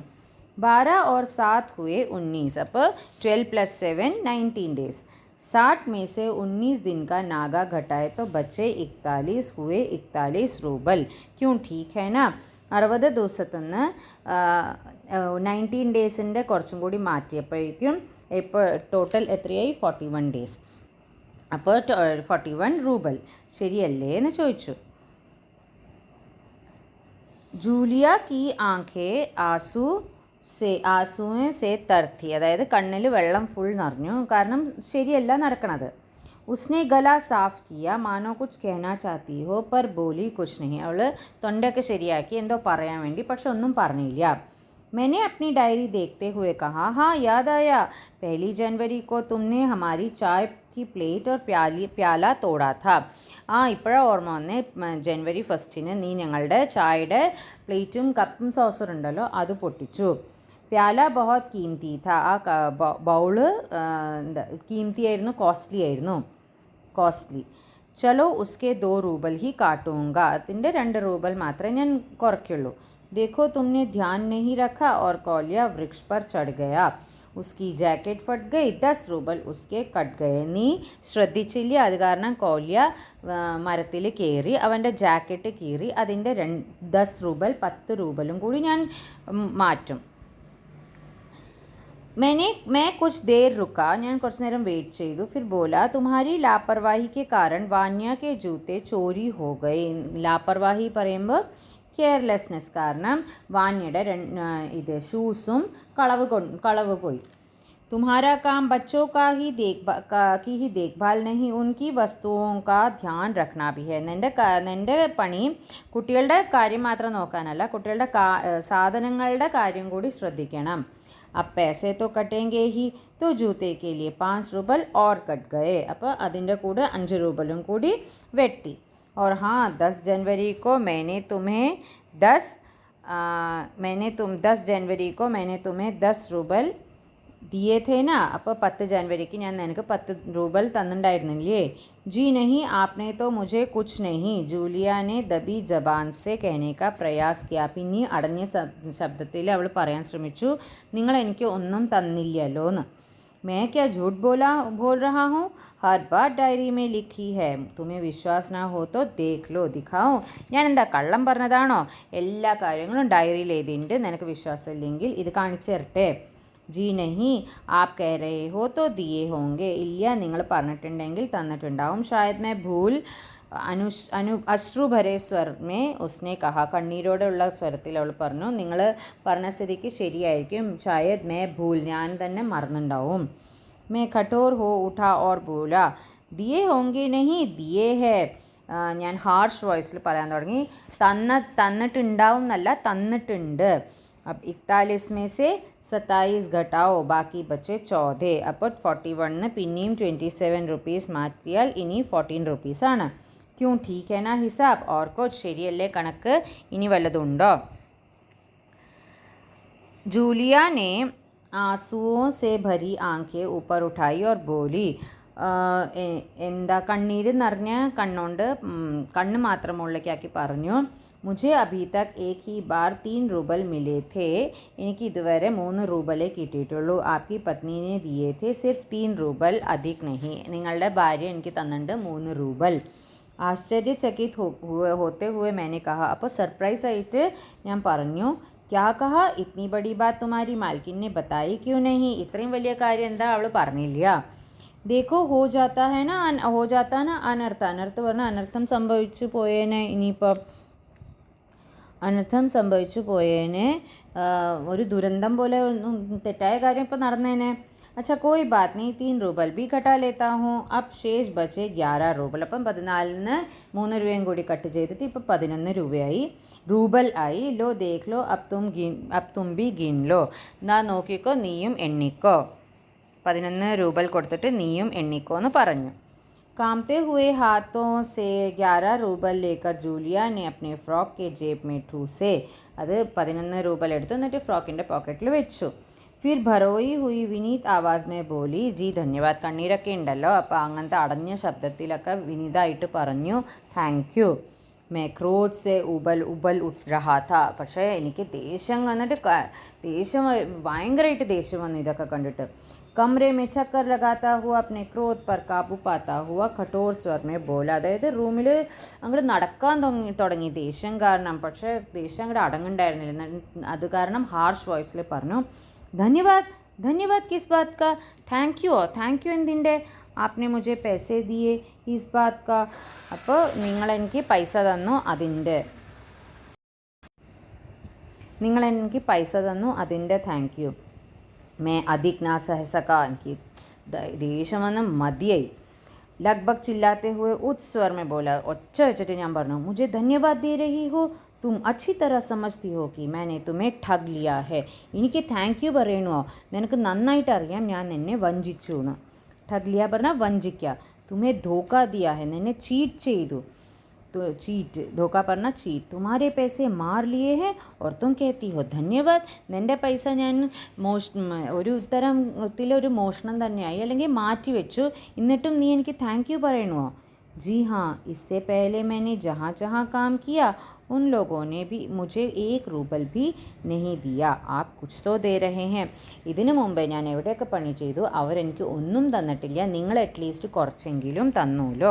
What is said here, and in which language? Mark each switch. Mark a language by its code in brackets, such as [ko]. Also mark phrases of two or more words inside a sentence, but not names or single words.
[hi] 12 और 7 हुए 19. അപ്പോൾ 12 + 7 19 डेज. 60 में से 19 दिन का नागा घटाए तो बचे 41 हुए 41 रूबल. क्यों? ठीक है ना. [ml] 60 ദിവസത്തിൽ നിന്ന് 19 ഡേയ്സിൻ്റെ കുറച്ചും കൂടി മാറ്റിയപ്പോഴേക്കും ഇപ്പോൾ ടോട്ടൽ എത്രയായി? 41 ഡേയ്സ്. അപ്പോൾ 41 റൂബൽ ശരിയല്ലേ എന്ന് ചോദിച്ചു. [hi] ജൂലിയ की आंखें आंसुओं से भरती. [ml] അതായത് കണ്ണിൽ വെള്ളം ഫുൾ നിറഞ്ഞു, കാരണം ശരിയല്ല നടക്കണത്. [hi] उसने गला साफ किया मानो कुछ कहना चाहती हो पर बोली कुछ नहीं. [ml] അവൾ തൊണ്ടയൊക്കെ ശരിയാക്കി എന്തോ പറയാൻ വേണ്ടി, പക്ഷെ ഒന്നും പറഞ്ഞില്ല. [hi] मैंने अपनी डायरी देखते हुए कहा, हाँ याद आया, 1 जनवरी को तुमने हमारी चाय की प्लेट और प्याला तोड़ा था. [ml] ആ ഇപ്പോഴാണ് ഓർമ്മ വന്നേ, ജനുവരി 1 നീ ഞങ്ങളുടെ ചായയുടെ പ്ലേറ്റും കപ്പും സോസറുണ്ടല്ലോ അത് പൊട്ടിച്ചു. [hi] प्याला बहुत कीमती था. [ml] ആ ബൗള് കീമത്തി ആയിരുന്നു, കോസ്റ്റ്ലി. [hi] चलो उसके 2 रूबल ही काटूंगा. [ml] അതിൻ്റെ 2 റൂബൽ മാത്രമേ ഞാൻ കുറയ്ക്കുള്ളൂ. [hi] देखो तुमने ध्यान नहीं रखा और कौलिया वृक्ष पर चढ़ गया. उसकी जैकेट फट गई. 10 रूबल उसके कट गए. [ml] നീ ശ്രദ്ധിച്ചില്ല, അത് കാരണം കൗലിയ മരത്തിൽ കയറി, അവൻ്റെ ജാക്കറ്റ് കീറി. അതിൻ്റെ 10 റൂബൽ 10 റൂബലും കൂടി ഞാൻ മാറ്റും. [hi] मैं कुछ देर रुका. [ml] ഞാൻ കുറച്ച് നേരം വെയിറ്റ് ചെയ്തു. [hi] फिर बोला तुम्हारी लापरवाही के कारण वान्या के जूते चोरी हो गए. [ml] लापरवाही പറയുമ്പോൾ കെയർലെസ്നെസ് കാരണം വാന്യയുടെ ഇത് ഷൂസും കളവ് പോയി. [hi] तुम्हारा काम बच्चों की ही देखभाल नहीं, उनकी वस्तुओं का ध्यान रखना भी है. [ml] നിൻ്റെ പണി കുട്ടികളുടെ കാര്യം മാത്രം നോക്കാനല്ല, കുട്ടികളുടെ സാധനങ്ങളുടെ കാര്യം കൂടി ശ്രദ്ധിക്കണം. [hi] अब पैसे तो कटेंगे ही, तो जूते के लिए 5 रूबल और कट गए. [ml] അപ്പോൾ അതിൻ്റെ കൂടെ 5 റൂബലും കൂടി വെട്ടി. [hi] और हाँ, 10 जनवरी को मैंने तुम्हें 10 जनवरी को मैंने तुम्हें 10 रूबल दिए थे ना. [ml] അപ്പോൾ 10 जनवरीക്ക് ഞാൻ നിനക്ക് 10 റൂബൽ തന്നിട്ടുണ്ടായിരുന്നില്ലേ? [hi] जी नहीं, आपने तो मुझे कुछ नहीं, ജൂലിയ ने दबी जबान से कहने का प्रयास किया. [ml] പിന്നെ അടഞ്ഞ ശബ്ദത്തിൽ അവൾ പറയാൻ ശ്രമിച്ചു, നിങ്ങൾ എനിക്ക് ഒന്നും തന്നില്ലല്ലോ എന്ന്. [hi] मैं क्या झूठ बोल रहा हूँ? हर बात डायरी में लिखी है. तुम्हें विश्वास ना हो तो देख लो, दिखाओ. [ml] ഞാൻ എന്താ കള്ളം പറഞ്ഞതാണോ? എല്ലാ കാര്യങ്ങളും ഡയറിയിൽ എഴുതിയിട്ടുണ്ട്, നിനക്ക് വിശ്വാസം ഇല്ലെങ്കിൽ ഇത് കാണിച്ചു തരട്ടെ. [hi] जी नहीं, आप कह रहे हो तो दिए होंगे. [ml] ഇല്ല, നിങ്ങൾ പറഞ്ഞിട്ടുണ്ടെങ്കിൽ തന്നിട്ടുണ്ടാവും. [hi] शायद मैं भूल अश्रु भरे स्वर में उसने कहा. [ml] കണ്ണീരോടെയുള്ള സ്വരത്തിൽ അവൾ പറഞ്ഞു, നിങ്ങൾ പറഞ്ഞ സ്ഥിതിക്ക് ശരിയായിരിക്കും. [hi] शायद मैं भूल, [ml] ഞാൻ തന്നെ മറന്നുണ്ടാവും. [hi] मैं कठोर हो उठा और बोला, दिए होंगे नहीं दिए हैं. [ml] ഞാൻ [en] harsh voicil [ml] പറയാൻ തുടങ്ങി. തന്നിട്ടുണ്ടാവും എന്നല്ല, തന്നിട്ടുണ്ട്. [hi] अब 41 में से 27 घटाओ, बाकी बचे 14. [ml] അപ്പോൾ 41 പിന്നെയും 27 റുപ്പീസ് മാറ്റിയാൽ ഇനി 14 റുപ്പീസാണ്. [hi] ക്യൂ ठीक है ना हिसाब? और कुछ [ml] ശരിയല്ലേ കണക്ക്? ഇനി വല്ലതുണ്ടോ? [hi] जूलिया ने आंसुओं से भरी आंखें ऊपर उठाई और बोली. [ml] എന്താ കണ്ണീര് നിറഞ്ഞ കണ്ണുകൊണ്ട് കണ്ണ് മാത്രം മുകളിലേക്കാക്കി പറഞ്ഞു, [hi] मुझे अभी तक एक ही बार 3 रूबल मिले थे. [ml] എനിക്ക് ഇതുവരെ 3 റൂബലേ കിട്ടിയിട്ടുള്ളൂ. [hi] आपकी पत्नी ने दिए थे सिर्फ 3 रूबल, अधिक नहीं. [ml] നിങ്ങളുടെ ഭാര്യ എനിക്ക് തന്നിട്ടുണ്ട് 3 റൂബൽ. [hi] ആശ്ചര്യചകിത് होते हुए मैंने कहा. [ml] അപ്പോൾ സർപ്രൈസ് ആയിട്ട് ഞാൻ പറഞ്ഞു, [hi] क्या कहा? इतनी बड़ी बात तुम्हारी मालकिन ने बताई क्यों नहीं? [ml] ഇത്രയും വലിയ കാര്യം എന്താ അവൾ പറഞ്ഞില്ല? [hi] देखो हो जाता है ना अनर्थ. [ml] അനർത്ഥം പറഞ്ഞാൽ അനർത്ഥം സംഭവിച്ചു പോയേനെ. ഇനിയിപ്പോൾ അനർത്ഥം സംഭവിച്ചു പോയേനെ, ഒരു ദുരന്തം പോലെ തെറ്റായ കാര്യം ഇപ്പോൾ നടന്നേനെ. [hi] अच्छा कोई बात नहीं, 3 रूबल भी घटा लेता हूँ. अब शेष बचे 11 रूബൽ. [ml] അപ്പം 14-ന് 3 രൂപയും കൂടി കട്ട് ചെയ്തിട്ട് ഇപ്പം 11 രൂപയായി, റൂബൽ ആയി. [hi] लो देख लो, अब तुम भी गिन लो. [ml] എന്നാ നോക്കിക്കോ, നീയും എണ്ണിക്കോ. 11 രൂപൽ കൊടുത്തിട്ട് നീയും എണ്ണിക്കോ എന്ന് പറഞ്ഞു. [hi] कांपते हुए हाथों से 11 रूबल लेकर ജൂലിയ ने अपने फ्रॉक के जेब में ठूसे. [ml] അത് 11 രൂപൽ എടുത്തു, എന്നിട്ട് ഫ്രോക്കിൻ്റെ പോക്കറ്റിൽ വെച്ചു. [hi] फिर भर्राई हुई विनीत आवाज़ में बोली जी धन्यवाद. [ml] കണ്ണീരൊക്കെ ഉണ്ടല്ലോ, അപ്പോൾ അങ്ങനത്തെ അടഞ്ഞ ശബ്ദത്തിലൊക്കെ വിനീതായിട്ട് പറഞ്ഞു [en] thank you. [hi] मैं क्रोध से उबल उबल उठ रहा था. [ml] പക്ഷേ എനിക്ക് ദേഷ്യം വന്നിട്ട് ഭയങ്കരമായിട്ട് ദേഷ്യം വന്നു ഇതൊക്കെ കണ്ടിട്ട്. [hi] कमरे में चक्कर लगाता हुआ अपने क्रोध पर काबू पाता हुआ कठोर स्वर में बोला. [ml] അതായത് റൂമിൽ അങ്ങോട്ട് നടക്കാൻ തുടങ്ങി ദേഷ്യം കാരണം. പക്ഷേ ദേഷ്യം അങ്ങോട്ട് അടങ്ങുണ്ടായിരുന്നില്ല. അത് കാരണം [en] harsh voicil [ml] പറഞ്ഞു, ധന്യവാദ്. [hi] धन्यवाद किस बात का? [en] thank you [hi] എന്തിൻ്റെ? आपने मुझे पैसे दिए इस बात का. [ml] അപ്പോൾ നിങ്ങളെനിക്ക് പൈസ തന്നു അതിൻ്റെ [en] thank you. [hi] मैं अधिक ना सह सका. [ml] എനിക്ക് ദേഷ്യം വന്ന് മതിയായി. [hi] लगभग चिल्लाते हुए उच्च स्वर में बोला. [ml] ഒച്ച വെച്ചിട്ട് ഞാൻ പറഞ്ഞു, [hi] मुझे धन्यवाद दे रही हो? तुम अच्छी तरह समझती हो कि मैंने तुम्हें ठग लिया है. [ml] എനിക്ക് [en] thank you [ml] പറയണോ? നിനക്ക് നന്നായിട്ട് അറിയാം ഞാൻ നിന്നെ വഞ്ചിച്ചു എന്ന്. [hi] ठग लिया [ml] പറഞ്ഞാൽ വഞ്ചിക്കുക. [hi] तुम्हें धोखा दिया है, [ml] നിന്നെ ചീറ്റ് ചെയ്തു. [hi] तो चीट, धोखा [ml] പറഞ്ഞാൽ ചീറ്റ്. [hi] तुम्हारे पैसे मार लिए हैं और तुम कहती हो धन्यवाद. [ml] നിൻ്റെ പൈസ ഞാൻ ഒരു തരത്തിലൊരു മോഷണം തന്നെയായി, അല്ലെങ്കിൽ മാറ്റി വെച്ചു, എന്നിട്ടും നീ എനിക്ക് [en] thank you [ml] പറയണോ? [hi] जी हाँ, इससे पहले मैंने जहाँ जहाँ काम किया उन लोगों ने भी मुझे 1 रूबल भी नहीं दिया. आप कुछ तो दे रहे हैं. [ml] ഇതിനു മുമ്പേ ഞാൻ എവിടെയൊക്കെ പണി ചെയ്തു അവരെനിക്ക് ഒന്നും തന്നിട്ടില്ല, നിങ്ങൾ അറ്റ്ലീസ്റ്റ് കുറച്ചെങ്കിലും തന്നൂലോ.